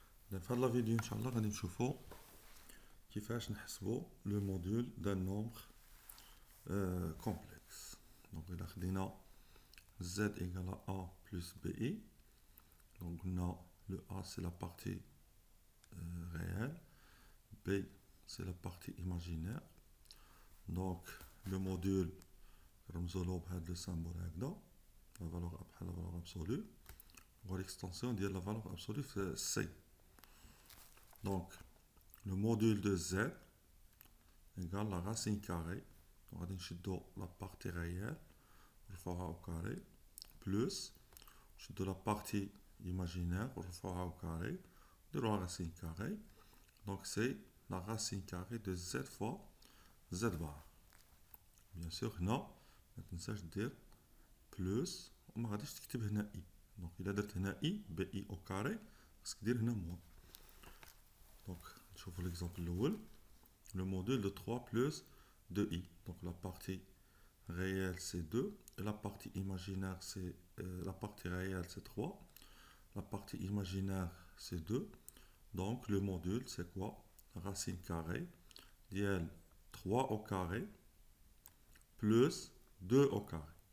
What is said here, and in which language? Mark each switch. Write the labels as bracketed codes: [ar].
[ar] في هذه الفيديو ان شاء الله غادي نشوفوا كيفاش نحسبوا [fr] لو موديول دان نومبر كومبلكس. دونك [ar] الا خدينا [fr] z égale à a plus bi, donc on a le a c'est la partie réelle, b c'est la partie imaginaire. Donc le module [ar] رمزولو بهذا [fr] le symbole هكذا la valeur بحال la valeur absolue و l'extension ديال la valeur absolue في c. Donc le module de z égale la racine carrée, on va [ar] نشدو [fr] la partie réelle [ar] نرفعوها [fr] au carré plus de la partie imaginaire نرفعوها au carré de la racine carrée. Donc c'est la racine carrée de z fois z bar. Bien sûr [ar] هنا ما تنساش دير بلس وما غاديش تكتب هنا i. Donc الا درت هنا [fr] i bi au carré [ar] خاصك دير هنا موان. [fr] Donc [ar] نشوفوا [fr] l'exemple [ar] الاول. [fr] Le module de 3 plus 2i. Donc la partie réelle c'est 2 et la partie imaginaire c'est la partie réelle c'est 3, la partie imaginaire c'est 2. Donc le module c'est quoi? Racine carrée d'IL 3 au carré plus 2 au carré.